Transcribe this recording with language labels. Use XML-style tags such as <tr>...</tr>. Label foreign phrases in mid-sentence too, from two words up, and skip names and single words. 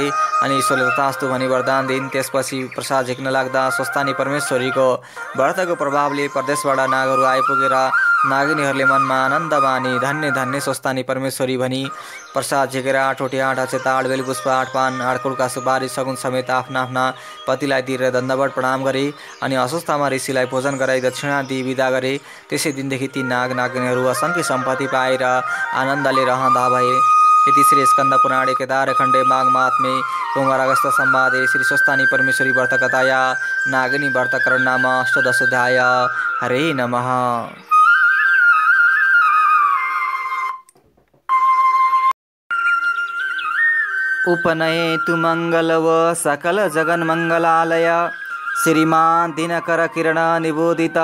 <ne>अनि ईश्वरले तथास्तु भनी वरदान दिइन्। त्यसपछि प्रसाद झिक्न लाग्दा स्वस्थानी परमेश्वरीको व्रतको प्रभावले प्रदेशबाट नागहरू आइपुगेर नागिनीहरूले मनमा आनन्द माने, धन्य धन्य स्वस्थानी परमेश्वरी भनी प्रसाद झिकेर 8 रोटी, 8 अक्षता, 8 बेलपुष्प, 8 पान, 8 कुडका सुपारी सगुन समेत आफ्ना आफ्ना पतिलाई दिएर दण्डवत प्रणाम गरे। अनि अश्वत्थामा ऋषिलाई भोजन गराई दक्षिणा दिई विदा गरे। त्यसै दिनदेखि ती नागिनीहरू असङ्ख्य सम्पत्ति पाएर आनन्दले रहँदा भए।</ne> <sa>इति श्री स्कंद पुराणे केदारखण्डे माघ महात्म्ये कुमार अगस्त संवादे श्री स्वस्थानी परमेश्वरी व्रतकथाया नागिनी व्रतकरण नाम अष्टदशोऽध्याय। हरे नमः। उपनयेतु मंगलव सकल जगन मंगलालय श्रीमान दिनकर किरण निबोधित</sa>